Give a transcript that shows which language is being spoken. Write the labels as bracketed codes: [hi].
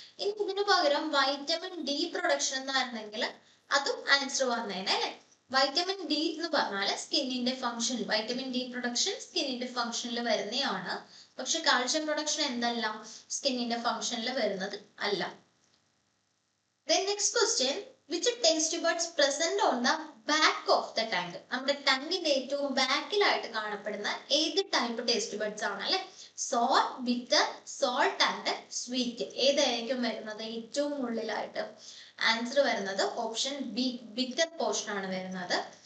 [ml] ഇനി ഇതിനു പകരം വൈറ്റമിൻ ഡി പ്രൊഡക്ഷൻ എന്നായിരുന്നെങ്കിൽ അതും ആൻസർ വന്നേനെ അല്ലെ. വൈറ്റമിൻ ഡി എന്ന് പറഞ്ഞാൽ സ്കിന്നിന്റെ ഫംഗ്ഷൻ, വൈറ്റമിൻ ഡി പ്രൊഡക്ഷൻ സ്കിന്നിന്റെ ഫംഗ്ഷനിൽ വരുന്നതാണ്. പക്ഷെ കാൽഷ്യം പ്രൊഡക്ഷൻ എന്തല്ല, സ്കിന്നിന്റെ ഫംഗ്ഷനിൽ വരുന്നത് അല്ല. [en] Then next question, which taste buds present on the back of the tongue? [ml] നമ്മുടെ ടങ്ങിന്റെ ഏറ്റവും ബാക്കിലായിട്ട് കാണപ്പെടുന്ന ഏത് ടൈപ്പ് ടേസ്റ്റ് ബഡ്സ് ആണ് അല്ലെ? സോർ, ബിറ്റർ, സോൾട്ട് ആൻഡ് സ്വീറ്റ്. ഏതായിരിക്കും വരുന്നത് ഏറ്റവും ഉള്ളിലായിട്ട്? ആൻസർ വരുന്നത് ഓപ്ഷൻ ബി, ബിറ്റർ പോർഷൻ ആണ് വരുന്നത്.